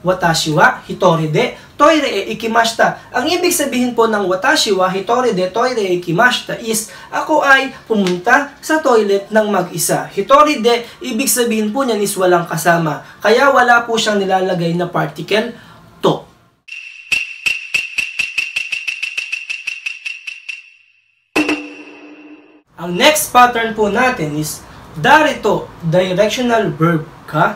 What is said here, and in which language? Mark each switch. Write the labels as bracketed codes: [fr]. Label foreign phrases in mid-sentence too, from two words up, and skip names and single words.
[ja] 私は一人でトイレへ行きました. [tl] Ang ibig sabihin po ng [ja] 私は一人でトイレへ行きました [tl] is ako ay pumunta sa toilet ng mag-isa. [ja] 一人で, [tl] ibig sabihin po niyan is walang kasama. Kaya wala po siyang nilalagay na particle to. Ang [en] next pattern [tl] po natin is darito, [en] directional verb [tl] ka.